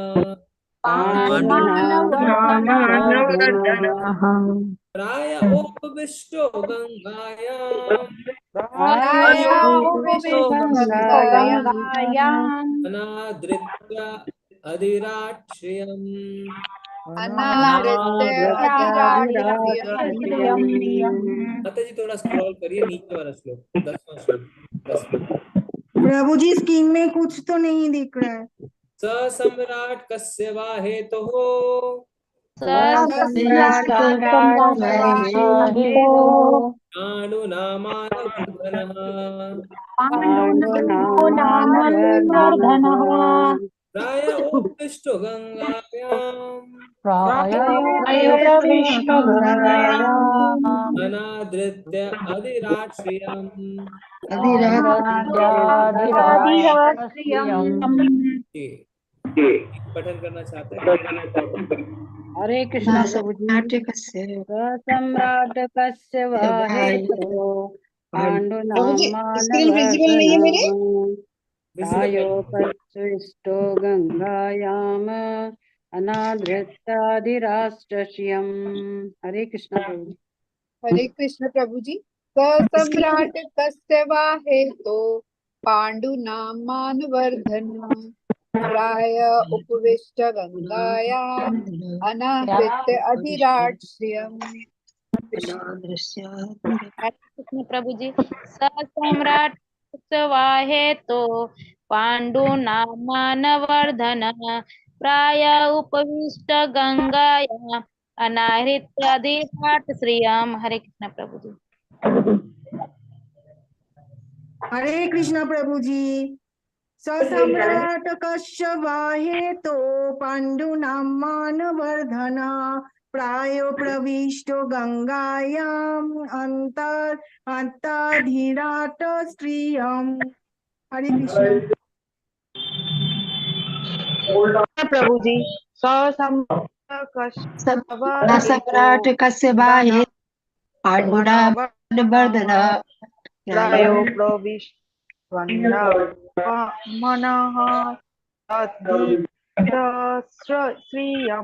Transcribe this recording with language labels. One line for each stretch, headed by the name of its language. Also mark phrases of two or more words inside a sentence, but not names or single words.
Sanskrit: प्राय उपविष्टो गंगायाम् अनादृत्य अधिराट श्रियम्
Hindi: माता जी थोड़ा स्क्रॉल करिए नीचे वाला श्लोक 10वां श्लोक 10वां। प्रभु जी स्क्रीन में कुछ तो नहीं दिख रहा है।
Sanskrit: स सम्राट कस्य वा हेतुः पाणुना मानवर्धनः प्राय उपविष्टो गंगायाम् अनादृत्य अधिराट श्रियम्
Hindi: पठन करना चाहते हैं। हरे कृष्णा प्रभु जी।
Sanskrit: सम्राट कस्य वा हेतुः प्रायोपविष्टो गंगायाम अनादृत्यादिराष्ट्रस्यम्।
Hindi: हरे कृष्णा प्रभु जी। हरे कृष्ण प्रभु जी।
Sanskrit: सम्राट कस्य वा हेतो पांडुनाम मानवर्धनः प्राय उपविष्ट गंगायाम् अनाहृत्य अधिराट श्रियम्।
Hindi: कृष्ण प्रभु जी।
Sanskrit: सम्राट वाहे तो पांडुनाम मानवर्धनः प्राय उपविष्ट गंगाया अनाहृत्यादिराट श्रियम्।
Hindi: हरे कृष्ण प्रभु जी। हरे कृष्णा प्रभु जी।
Sanskrit: सम्राट कस्य वा हेतो पांडुनाम मानवर्धना प्रायो प्रविष्टो गंगायाम् अंताधिराट स्त्रियम्।
Hindi: हरे कृष्ण प्रभु जी।
Sanskrit: सम्राट कस्य वा हेतुः पांडुनाम मानवर्धनः प्रायो प्रविष्ट मनः श्रियम्।